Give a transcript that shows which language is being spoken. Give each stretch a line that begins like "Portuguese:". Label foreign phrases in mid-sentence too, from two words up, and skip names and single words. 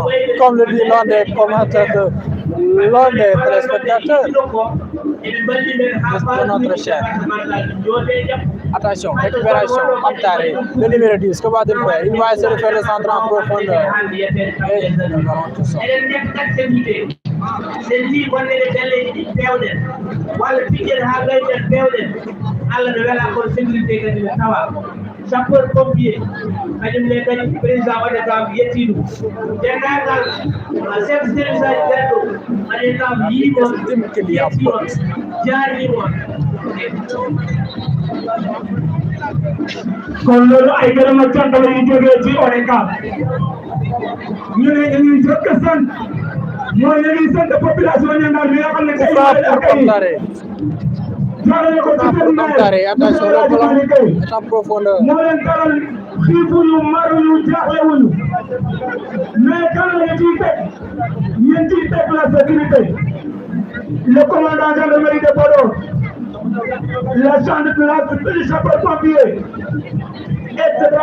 French: Comme le dit l'un des commentateurs, l'un des téléspectateurs de notre chaîne. Attention, récupération, Mokhtar, le numéro 10, que va-t-il faire? Il va essayer de faire le centre en profondeur. Et le ballon tout sort. sapeur pompier
Fula: kañum ne kadi président waɗa kam yettiɗum dendagal
French: chef service
Fula: aji ɓerɗo waɗe kam yiimo yettimo jaarnimo
Wolof: kon loolu ay gërëm ak cant la ñu jógee ci ODCAV ñu ne dañuy jokk sant mooy dañuy sant population ñandaal bi nga xam ne
French: Mokhtar, attention, le ballon est en profondeur. Le commandant de gendarmerie de Podor, la sapeur-pompier, etc.